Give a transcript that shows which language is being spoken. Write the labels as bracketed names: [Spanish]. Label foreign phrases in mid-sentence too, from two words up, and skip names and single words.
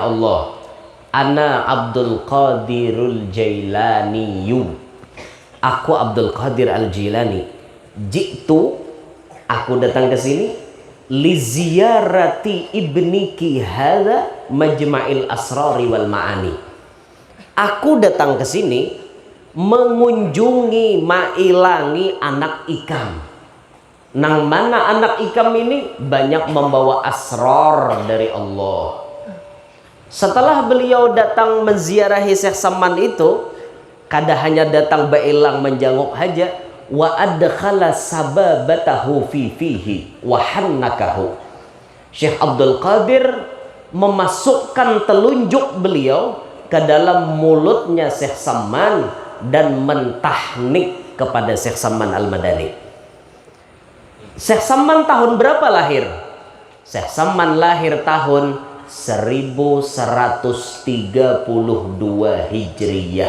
[Arabic] الله، أنا عبد القادر الجيلاني, [Banjar] aku Abdul Qadir Al-Jilani, jitu, aku datang ke sini, [Arabic] لزيارة ابنك هذا مجمع الأسرار والمعاني, [Banjar] aku datang ke sini mengunjungi mailangi anak Ikam. Nang mana anak Ikam ini banyak membawa asrar dari Allah. Setelah beliau datang menziarahi Syekh Samman itu, kada hanya datang bailang menjenguk haja, [Arabic] وأدخل سبابته في فيه وحنكه. [Banjar] Syekh Abdul Qadir memasukkan telunjuk beliau ke dalam mulutnya Syekh Samman dan mentahnik kepada Syekh Samman Al-Madani. Syekh Samman tahun berapa lahir? Syekh Samman lahir tahun 1132 Hijriyah.